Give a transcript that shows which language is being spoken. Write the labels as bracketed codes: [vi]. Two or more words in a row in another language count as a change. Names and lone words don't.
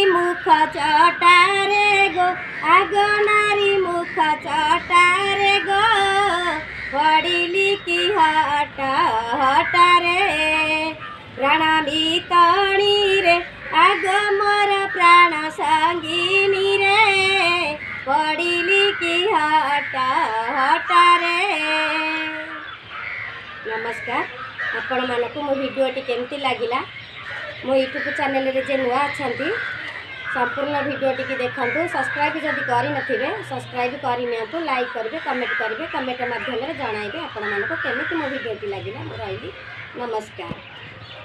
[or] ମୁଖ ଚଟାରେ ଗୋ ଆଗ ନାରୀ ମୁଖ ଚଟାରେ ଗୋ ପଡ଼ିଲି କି ହଟ ହଟ ରେ ପ୍ରାଣ ମିତାଲି ରେ ଆଗ ମୋର ପ୍ରାଣ ସଙ୍ଗିନୀ ରେ ପଡ଼ିଲି କି ହଟ ହଟ ରେ ନମସ୍କାର ଆପଣ ମାନଙ୍କ ମୋ ଭିଡିଓଟି କେମିତି ଲାଗିଲା ମୋ ୟୁଟ୍ୟୁବ ଚ୍ୟାନେଲ ରେ ଯେ ନୂଆ ଅଛନ୍ତି ସମ୍ପୂର୍ଣ୍ଣ ଭିଡିଓଟି କି ଦେଖନ୍ତୁ ସବସ୍କ୍ରାଇବ ଯଦି କରି ନଥିବେ ସବସ୍କ୍ରାଇବ କରି ନିଅନ୍ତୁ ଲାଇକ କରିବେ କମେଣ୍ଟ ମାଧ୍ୟମ ରେ ଜଣାଇବେ ଆପଣ ମାନଙ୍କ କେମିତି ମୋ ଭିଡିଓଟି ଲାଗିଲା ମୋ ରହିଲି ନମସ୍କାର।